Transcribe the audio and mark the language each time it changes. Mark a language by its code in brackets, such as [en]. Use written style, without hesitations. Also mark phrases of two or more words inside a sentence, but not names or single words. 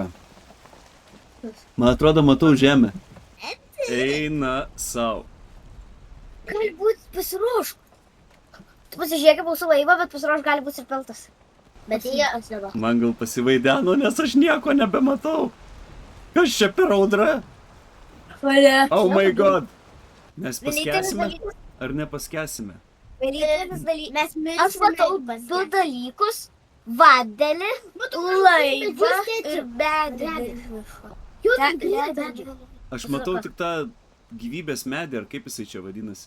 [lt] Man atrodo, matau žemę. Eina sau. Galbūt pasiruošk. Tu pasižiūrėk mūsų laivą, bet pasiruošk gali būti ir peltas. Bet jie atsėdo. Man gal pasivaideno, nes aš nieko nebematau. Kas čia per audra? [en] Oh my god. [lt] Mes paskęsime ar nepaskęsime? Vienintelis dalykas. Mes Aš matau du dalykus. Vandenį, laivą ir medį. Aš matau tik tą gyvybės medį, ar kaip jisai čia vadinasi.